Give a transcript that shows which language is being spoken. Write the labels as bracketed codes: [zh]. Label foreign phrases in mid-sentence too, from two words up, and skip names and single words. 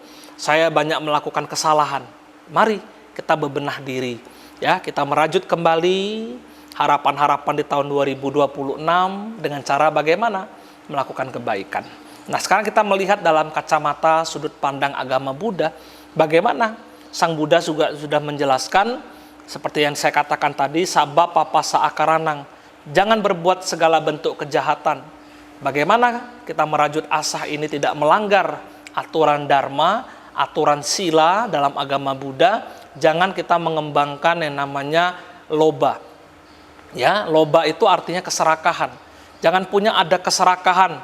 [id] Saya banyak melakukan kesalahan. Mari kita bebenah diri, ya, kita merajut kembali harapan-harapan di tahun 2026 dengan cara bagaimana? Melakukan kebaikan. Nah, sekarang kita melihat dalam kacamata sudut pandang agama Buddha, bagaimana Sang Buddha juga sudah menjelaskan seperti yang saya katakan tadi, [pi] sabba papasa akaranang, [id] Jangan berbuat segala bentuk kejahatan. Bagaimana kita merajut asah ini tidak melanggar aturan dharma, aturan sila dalam agama Buddha? Jangan kita mengembangkan yang namanya loba. Ya, loba itu artinya keserakahan. Jangan punya ada keserakahan.